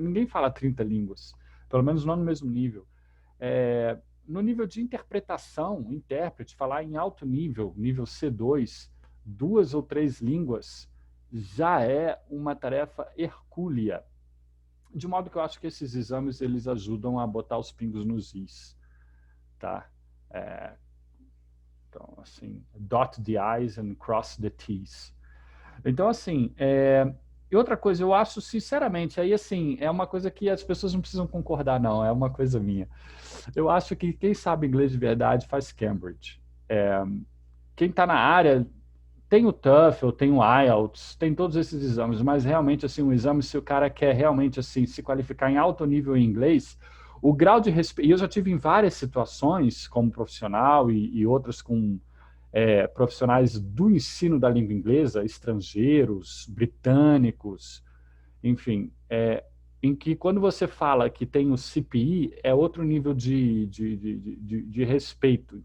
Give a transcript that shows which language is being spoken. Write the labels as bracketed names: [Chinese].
[Portuguese] Ninguém fala 30 línguas, pelo menos não no mesmo nível. No nível de interpretação, intérprete, falar em alto nível, nível C2, 2 ou 3 línguas, já é uma tarefa hercúlea. De modo que eu acho que esses exames eles ajudam a botar os pingos nos is, tá? [English] Então, assim, dot the i's and cross the t's. [Portuguese] Então, assim, e outra coisa, eu acho, sinceramente, aí, assim, é uma coisa que as pessoas não precisam concordar, não, é uma coisa minha. Eu acho que quem sabe inglês de verdade faz Cambridge. Quem está na área tem o TOEFL, tem o IELTS, tem todos esses exames, mas realmente, assim, um exame, se o cara quer realmente, assim, se qualificar em alto nível em inglês, o grau de respeito... E eu já tive em várias situações, como profissional e outras com profissionais do ensino da língua inglesa, estrangeiros, britânicos, enfim, em que quando você fala que tem o CPI, é outro nível de respeito.